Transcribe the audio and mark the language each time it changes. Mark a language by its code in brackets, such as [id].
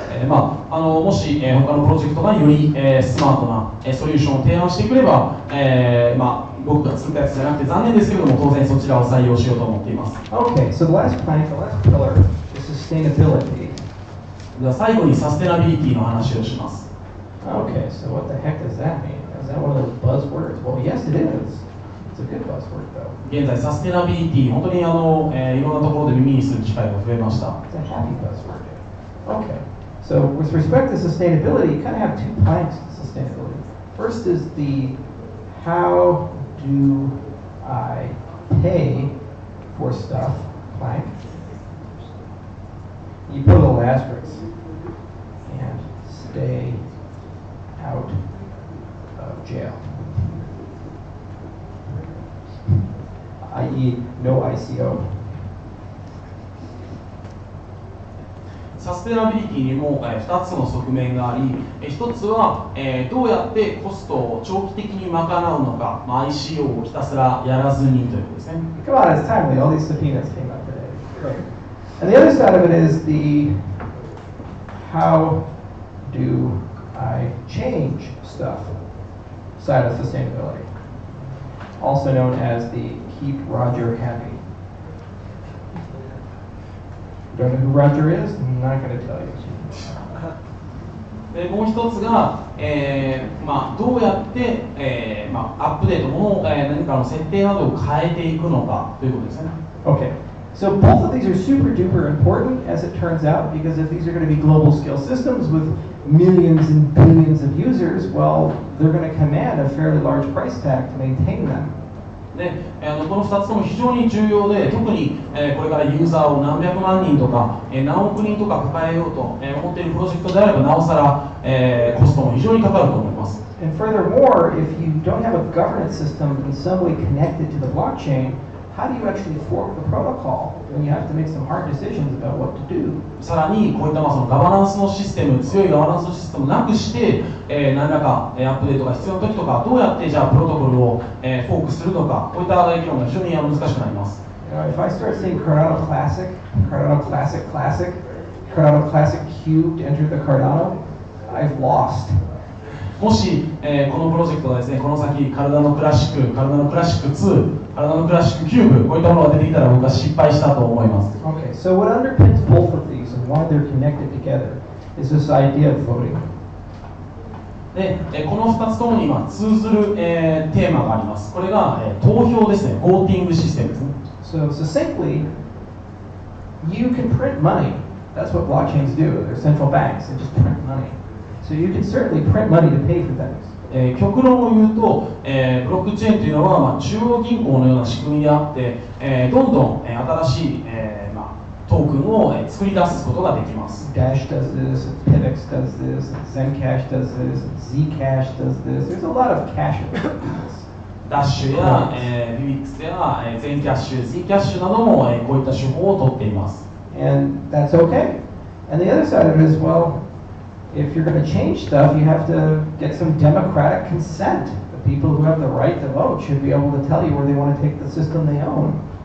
[ja] もし、他のプロジェクトがより、スマートな、ソリューションを提案してくれば、僕が作ったやつじゃなくて残念ですけれども当然そちらを採用しようと思っています。 [en] Okay, so the last plank, the last pillar is sustainability. [ja] では最後にサステナビリティの話をします。 [en] Okay, so what the heck does that mean? Is that one of those buzzwords? Well, yes, it is. It's a good buzzword, though. [ja] 現在サステナビリティ、本当にいろんなところで耳にする機会が増えました。 [en] It's a happy buzzword. Okay, so with respect to sustainability, you kind of have two planks to sustainability. First is the how do I pay for stuff plank. You put a little asterisk and stay out of jail, i.e. no ICO. [ja] サステナビリティにも2つの側面があり、1つはどうやってコストを長期的に賄うのか、ICO をひたすらやらずにということですね。 [en] Come on, it's timely. All these subpoenas came up today. Great. And the other side of it is the how do I change stuff side of sustainability, also known as the keep Roger happy. Don't know who Roger is? I'm not going to tell you. [ja] もう一つが、どうやって、アップデートも何かの設定などを変えていくのかということですね。 [en] Okay, so both of these are super duper important as it turns out, because if these are going to be global scale systems with millions and billions of users, well, they're going to command a fairly large price tag to maintain them. [ja] でこの2つとも非常に重要で、特に、これからユーザーを何百万人とか、何億人とか抱えようと、思っているプロジェクトであればなおさら、コストも非常にかかると思います。 [en] And furthermore, if you don't have a governance system in some way connected to the blockchain, how do you actually fork the protocol when you have to make some hard decisions about what to do? [ja] さらにこういったそのガバナンスのシステム、強いガバナンスのシステムをなくして、何らか、アップデートが必要な時とか、どうやってじゃあプロトコルを、フォークするのか、こういった議論が非常に難しくなります。 [en] If I start saying Cardano Classic, Cardano Classic Classic, Cardano Classic Cubed enter the Cardano, I've lost. [ja] もし、このプロジェクトがですね、この先カルダノクラシック、カルダノクラシック2、カルダノクラシックキューブ、こういったものが出てきたら僕は失敗したと思います。 [en] Okay, so what underpins both of these and why they're connected together is this idea of voting. [ja] で、この2つともに今通ずる、テーマがあります。これが、投票ですね、ボーティングシステムですね。 [en] So succinctly, you can print money. That's what blockchains do. They're central banks. They just print money. So you can certainly print money to pay for things. [ja] 極論を言うと、ブロックチェーンというのは、中央銀行のような仕組みであって、どんどん、新しい、トークンを、作り出すことができます。 [en] Dash does this, Pivx does this, Zencash does this, Zcash does this. There's a lot of cash. [ja] ダッシュや、ビビックスや、ゼンキャッシュ、Zcashなども、こういった手法を取っています。 [en] And that's okay. And the other side of it is, well, if you're going to change stuff, you have to get some democratic consent. The people who have the right to vote should be able to tell you where they want to take the system they own.